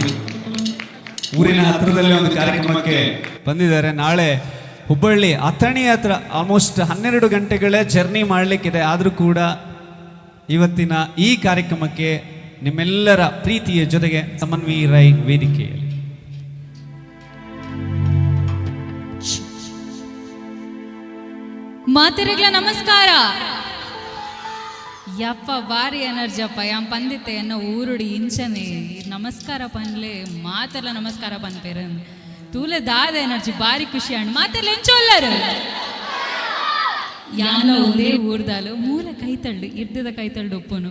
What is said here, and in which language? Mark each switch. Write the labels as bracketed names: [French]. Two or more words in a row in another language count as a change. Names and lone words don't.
[Kannada] ಊರಿನ ಹತ್ರದಲ್ಲಿ ಒಂದು ಕಾರ್ಯಕ್ರಮಕ್ಕೆ ಬಂದಿದ್ದಾರೆ. ನಾಳೆ ಹುಬ್ಬಳ್ಳಿ ಅಥಣಿ ಹತ್ರ ಆಲ್ಮೋಸ್ಟ್ 12 ಗಂಟೆಗಳ ಜರ್ನಿ ಮಾಡಲಿಕ್ಕಿದೆ. ಆದರೂ ಕೂಡ ಇವತ್ತಿನ ಈ ಕಾರ್ಯಕ್ರಮಕ್ಕೆ ನಿಮ್ಮೆಲ್ಲರ ಪ್ರೀತಿಯ ಜೊತೆಗೆ ಸಮನ್ವಿ ರೈ ವೇದಿಕೆಯಲ್ಲಿ. [Tulu] ಮಾತೆರೆಗ್ಲ ನಮಸ್ಕಾರ. ಯಪ್ಪ ಬಾರಿ ಎನರ್ಜಿ ಅಪ್ಪ ಯಾಂ ಪಂದಿತ್ತೆ ಎನ್ನ ಊರುಡಿ ಇಂಚನೆ ನಮಸ್ಕಾರ ಪನ್ಲೆ ಮಾತೆಲ್ಲ ನಮಸ್ಕಾರ ಪನ್ಪೇರ ತೂಲೆ ದಾದ ಎನರ್ಜಿ ಬಾರಿ ಖುಷಿ ಅಣ್ಣ ಮಾತೆಲ್ಲ ಎಂಚೊಲ್ಲರು ಯಾನ ಒಂದೇ ಊರ್ದಾಲು ಮೂಲ ಕೈತಳ್ಳು ಇರ್ದದ ಕೈತಳ್ಳು ಒಪ್ಪುನು.